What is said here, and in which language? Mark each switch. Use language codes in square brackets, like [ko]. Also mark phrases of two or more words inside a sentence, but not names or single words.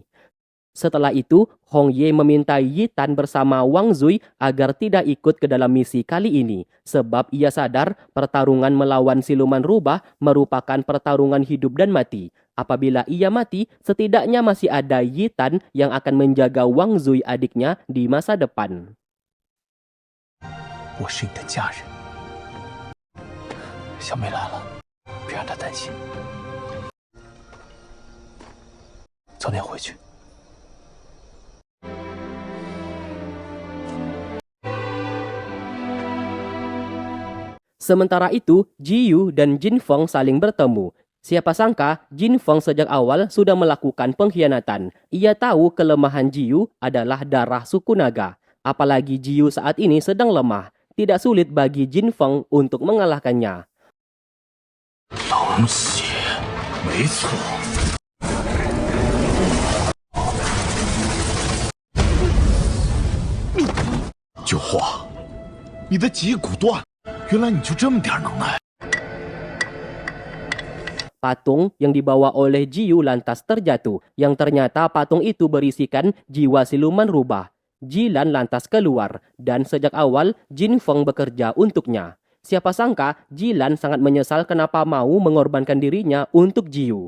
[id] Setelah itu, Hong Ye meminta Yi Tan bersama Wang Zui agar tidak ikut ke dalam misi kali ini, sebab ia sadar pertarungan melawan siluman rubah merupakan pertarungan hidup dan mati. Apabila ia mati, setidaknya masih ada Yi Tan yang akan menjaga Wang Zui adiknya di masa depan. [zh] 我是你的家人，小妹来了，别让她担心。早点回去。 [id] Sementara itu, Ji Yu dan Jin Feng saling bertemu. Siapa sangka Jin Feng sejak awal sudah melakukan pengkhianatan. Ia tahu kelemahan Ji Yu adalah darah suku naga. Apalagi Ji Yu saat ini sedang lemah. Tidak sulit bagi Jin Feng untuk mengalahkannya. [zh] 冷血，没错。九华，你的脊骨断，原来你就这么点能耐。 [id] Patung yang dibawa oleh Ji Yu lantas terjatuh, yang ternyata patung itu berisikan jiwa siluman rubah. Jilan lantas keluar, dan sejak awal Jin Feng bekerja untuknya. Siapa sangka Jilan sangat menyesal kenapa mau mengorbankan dirinya untuk Ji Yu.